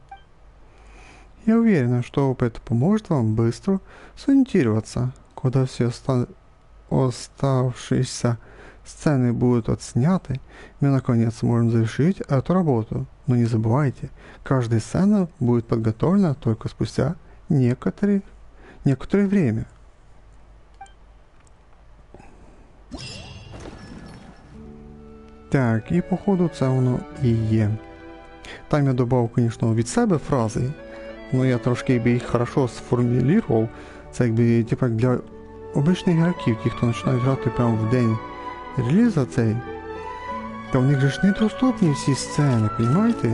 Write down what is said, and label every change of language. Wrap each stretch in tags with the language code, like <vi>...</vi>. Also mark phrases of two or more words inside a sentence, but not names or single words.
<ru>Я уверена, что опыт поможет вам быстро сориентироваться. Когда все оставшиеся сцены будут отсняты, мы наконец сможем завершить эту работу. Но не забывайте, каждая сцена будет подготовлена только спустя некоторое время.</ru> <uk>Так, і походу це воно і є. Там я додав, звісно, від себе фрази, але я трошки би їх хорошо сформулював. Це якби типу, для обичних гравців, ті, хто починають грати прямо в день реліза цей, то в них же ж недоступні всі сцени, розумієте?</uk>